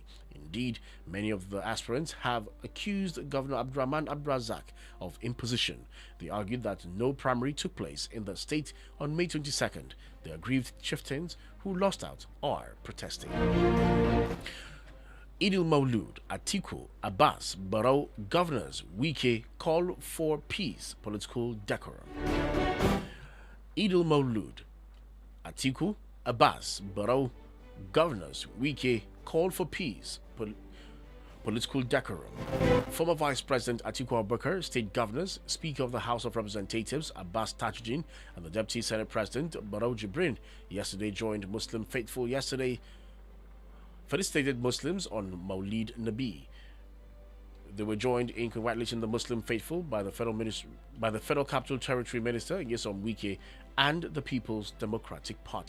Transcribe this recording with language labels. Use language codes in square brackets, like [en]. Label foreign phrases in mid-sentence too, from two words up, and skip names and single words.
[en] Indeed, many of the aspirants have accused Governor Abdurrahman Abdrazak of imposition. They argued that no primary took place in the state on May 22nd. The aggrieved chieftains who lost out are protesting. Idil Maulud, Atiku, Abbas, Barrow governors, Wike call for peace, political decorum. Idil Maulud, Atiku, Abbas, Barrow governors, Wike call for peace, political decorum. Former Vice President Atiku Abubakar, state governors, Speaker of the House of Representatives Abbas Tajuddin, and the Deputy Senate President Barrow Jibrin yesterday joined Muslim faithful felicitated Muslims on Maulid Nabi. They were joined in congratulating the Muslim faithful by the Federal Capital Territory Minister Nyesom Wike and the People's Democratic Party.